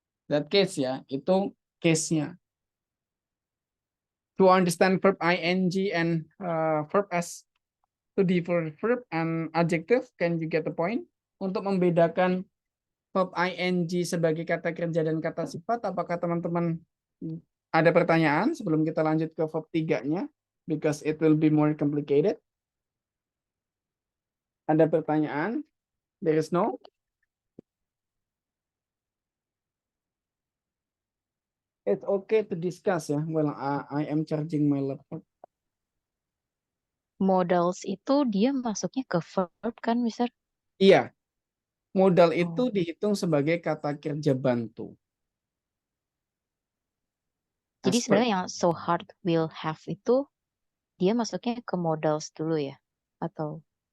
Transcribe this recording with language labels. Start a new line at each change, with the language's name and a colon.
English: That case ya,
Indonesian: itu case-nya.
English: To understand verb ing and verb as to differ verb and adjective, can you get the point?
Indonesian: Untuk membedakan verb ing sebagai kata kerja dan kata sifat, apakah teman-teman ada pertanyaan sebelum kita lanjut ke verb 3-nya?
English: Because it will be more complicated.
Indonesian: Ada pertanyaan?
English: There is no? It's okay to discuss ya. Well, I am charging my laptop.
Indonesian: Modals itu dia masuknya ke verb kan, Mister? Iya, modal itu dihitung sebagai kata kerja bantu. Jadi
English: As per-
Indonesian: sebenarnya yang
English: so hard will have
Indonesian: itu dia masuknya ke modals dulu ya? Atau